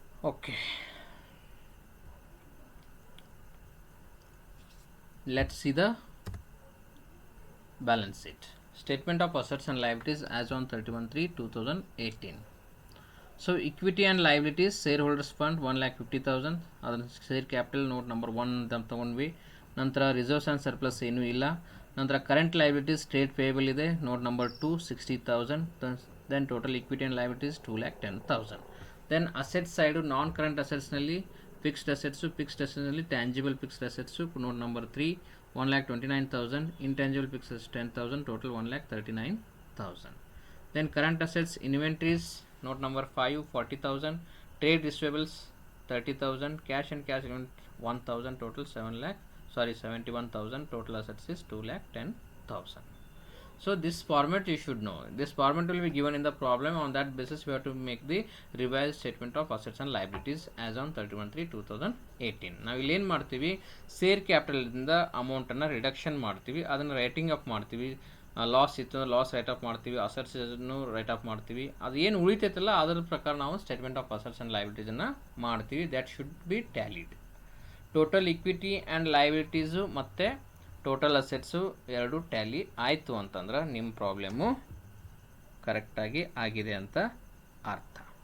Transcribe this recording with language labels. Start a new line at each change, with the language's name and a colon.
English: Okay, let's see the balance sheet. Statement of assets and liabilities as on 31/3/2018.
Kannada: So equity and liabilities share holders fund 1,50,000, ಅದನ್ನು share capital note number 1 ಅಂತ ತೊಗೊಂಡ್ವಿ. ನಂತರ reserves and surplus ಏನೂ ಇಲ್ಲ. ನಂತರ current liabilities trade payable ಇದೆ, note number 2 60,000.
English: Then total equity and liabilities 2,10,000.
Kannada: Then assets side non current ಅಸೆಟ್ಸ್ನಲ್ಲಿ fixed ಅಸೆಟ್ಸ್ನಲ್ಲಿ tangible fixed assets note number 3 1,29,000.
English: Intangible fixed assets 10,000, total 1,39,000. Then current assets inventories note number 5 40,000, trade receivables 30,000, cash and cash equivalent 1,000, total 71,000. Total assets is 2,10,000. So this format you should know. This format will be given in the problem. On that basis we have to make the revised statement of assets and liabilities as on 31/3/2018.
Kannada: ನಾವು ಇಲ್ಲಿ ಏನು ಮಾಡ್ತೀವಿ, share capital ಇಂದ amount ಅನ್ನು reduction ಮಾಡ್ತೀವಿ, ಅದನ್ನು writing up ಮಾಡ್ತೀವಿ. Loss ಇತ್ತು ಅಂದರೆ ಲಾಸ್ ರೈಟ್ ಅಪ್ ಮಾಡ್ತೀವಿ, ಅಸೆಟ್ಸನ್ನು ರೈಟ್ ಅಪ್ ಮಾಡ್ತೀವಿ. ಅದು ಏನು ಉಳಿತೈತಲ್ಲ ಅದರ ಪ್ರಕಾರ ನಾವು ಸ್ಟೇಟ್ಮೆಂಟ್ ಆಫ್ ಅಸೆಟ್ಸ್ ಆ್ಯಂಡ್ ಲೈಬಿಲಿಟೀಸನ್ನು ಮಾಡ್ತೀವಿ.
English: That should be tallied.
Kannada: Total equity and ಲೈಬಿಲಿಟೀಸು ಮತ್ತು ಟೋಟಲ್ ಅಸೆಟ್ಸು ಎರಡು ಟ್ಯಾಲಿ ಆಯಿತು ಅಂತಂದ್ರೆ ನಿಮ್ಮ ಪ್ರಾಬ್ಲಮ್ಮು ಕರೆಕ್ಟಾಗಿ ಆಗಿದೆ ಅಂತ ಅರ್ಥ.